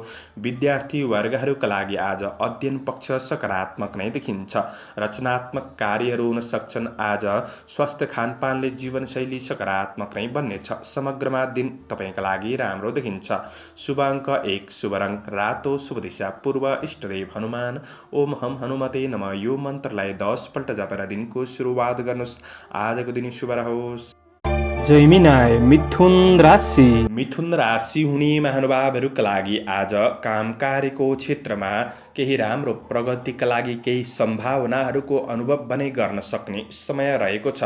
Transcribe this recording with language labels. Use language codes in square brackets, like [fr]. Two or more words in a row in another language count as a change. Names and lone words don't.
[ne] विद्यार्थी वर्गहरूका लागि आज अध्ययन पक्ष सकारात्मक नै देखिन्छ। रचनात्मक कार्यहरू हुन सक्छन्। आज स्वास्थ्य खानपानले जीवनशैली सकारात्मक नै बन्नेछ। समग्रमा दिन तपाईँका लागि राम्रो देखिन्छ। शुभ अङ्क 1, शुभ रङ रातो, शुभ दिशा पूर्व, इष्टदेव हनुमान। [sa] ओम हम हनुमते नमः [ne] यो मन्त्रलाई 10 पल्ट जपेर दिनको सुरुवात गर्नुहोस्। आजको दिन शुभ रहोस्। जैमिनाय मिथुन राशि। मिथुन राशि हुने महानुभावहरूका लागि आज काम कार्यको क्षेत्रमा केही राम्रो प्रगतिका लागि केही सम्भावनाहरूको अनुभव भने गर्न सक्ने समय रहेको छ।